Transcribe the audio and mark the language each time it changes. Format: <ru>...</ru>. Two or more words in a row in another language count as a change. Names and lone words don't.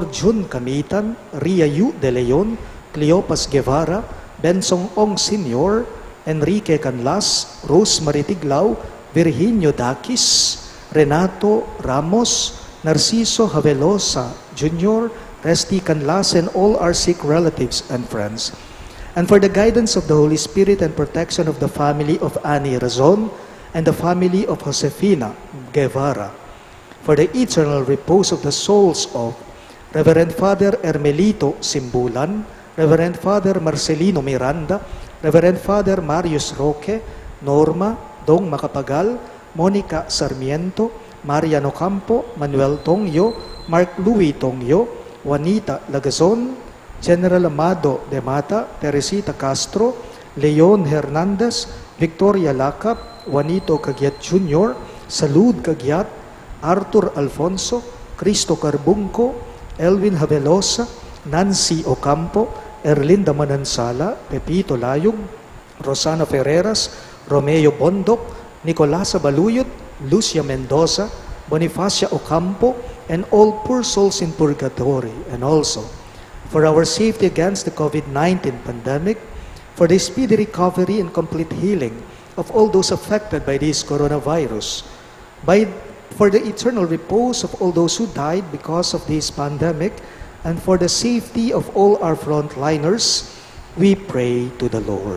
<en>Jun Kamitan, Ria Yu De Leon, Cleopas Guevara, Bensong Ong Sr., Enrique Canlas, Rose Maritiglaw, Virginio Dakis, Renato Ramos, Narciso Havelosa Jr., Resti Canlas, and all our sick relatives and friends. And for the guidance of the Holy Spirit and protection of the family of Annie Razon and the family of Josefina Guevara. For the eternal repose of the souls of Reverend Father Ermelito Simbulan, Reverend Father Marcelino Miranda, Reverend Father Marius Roque, Norma Dong Macapagal, Monica Sarmiento, Mariano Campo, Manuel Tongyo, Mark Louis Tongyo, Juanita Lagazon, General Amado de Mata, Teresita Castro, Leon Hernandez, Victoria Lacap, Juanito Cagiat Jr., Salud Cagiat, Arthur Alfonso, Cristo Carbunco, Elvin Havelosa, Nancy Ocampo, Erlinda Manansala, Pepito Layog, Rosana Ferreras, Romeo Bondok, Nicolasa Baluyot, Lucia Mendoza, Bonifacia Ocampo, and all poor souls in purgatory, and also for our safety against the COVID-19 pandemic, for the speedy recovery and complete healing of all those affected by this coronavirus, for the eternal repose of all those who died because of this pandemic, and for the safety of all our frontliners, we pray to the Lord.</en>